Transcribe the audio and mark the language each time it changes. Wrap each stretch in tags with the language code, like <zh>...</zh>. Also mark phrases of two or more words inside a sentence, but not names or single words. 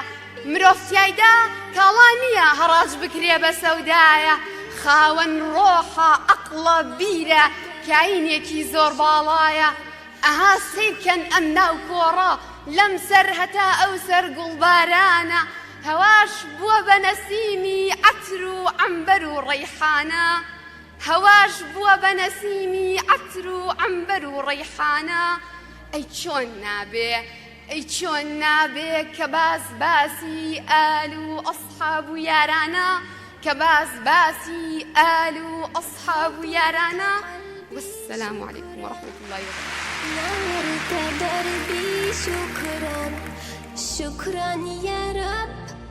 <ckb>مرۆڤ تیایدا کاڵا نییە هەڕاج بکرێ بە سەودایە خاوەن ڕۆحە عەقڵە بیرە کاینێکی زۆر باڵایە ئەها سیرکەن ئەم ناو کۆڕە لەم سەر هەتا ئەو سەر گوڵبارانە هەواش بووە بە نەسیمی عەتر و عەمبەر و ڕەیحانە هەواش بووە بە نەسیمی عەتر و عەمبەر و ڕەیحانە ئەی چۆن نابێ کە باسی ئال و ئەسحاب و یارانە کە باسی ئال و ئەسحاب و یارانە</ckb> <ar>والسلام عليكم ورحمة الله وبركاته. نورت دربي شكرا يا رب</ar>